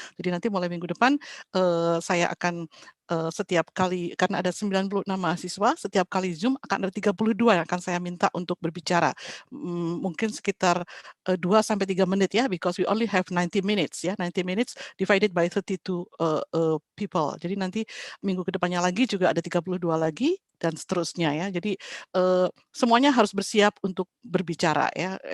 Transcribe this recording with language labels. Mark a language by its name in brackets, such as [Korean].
[Indonesian] Jadi nanti mulai minggu depan saya akan setiap kali, karena ada 96 mahasiswa, setiap kali Zoom akan ada 32 yang akan saya minta untuk berbicara. Mungkin sekitar 2-3 menit ya, because we only have 90 minutes ya. [English] 90 minutes divided by 32 people. [Indonesian] Jadi nanti minggu kedepannya lagi juga ada 32 lagi dan seterusnya ya. Jadi semuanya harus bersiap untuk berbicara ya.